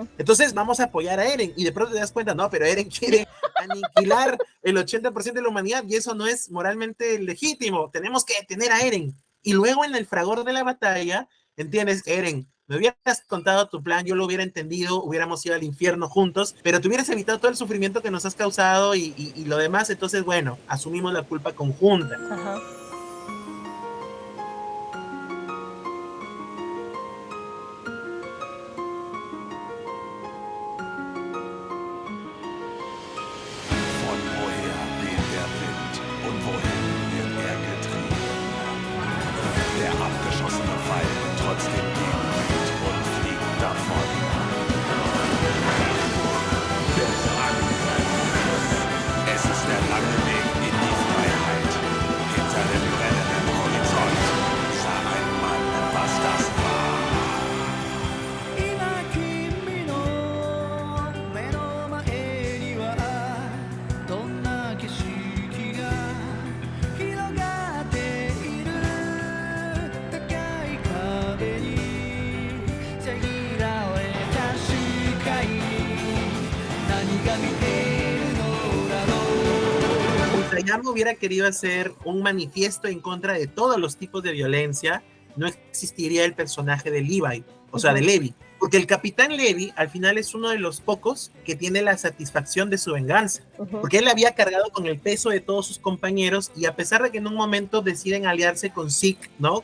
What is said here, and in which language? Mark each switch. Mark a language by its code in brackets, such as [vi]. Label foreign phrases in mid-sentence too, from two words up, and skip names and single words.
[es] Entonces vamos a apoyar a Eren y de pronto te das cuenta, no, pero Eren quiere aniquilar el 80% de la humanidad y eso no es moralmente legítimo, tenemos que detener a Eren. Y luego en el fragor de la batalla, ¿entiendes? Eren, me hubieras contado tu plan, yo lo hubiera entendido, hubiéramos ido al infierno juntos, pero te hubieras evitado todo el sufrimiento que nos has causado y lo demás, entonces bueno, asumimos la culpa conjunta. Ajá. [de] Von woher weht der Wind und wohin wird er getrieben? Der abgeschossene Pfeil trotzdem gegenwinkt und fliegt davon. Des Angriffs. Es ist der lange Weg in die Freiheit. Hinter dem brennenden Horizont sah ein Mann, was das war. [ja] 今君の目の前にはどんな景色が広がっている高い壁に遮られた視界何が見えるのだろう [es] Isayama hubiera querido hacer un manifiesto en contra de todos los tipos de violencia, no existiría el personaje de Levi, o sea, de Levi. Porque el capitán Levi al final es uno de los pocos que tiene la satisfacción de su venganza. Ujú. Porque él había cargado con el peso de todos sus compañeros y a pesar de que en un momento deciden aliarse con Zeke, ¿no?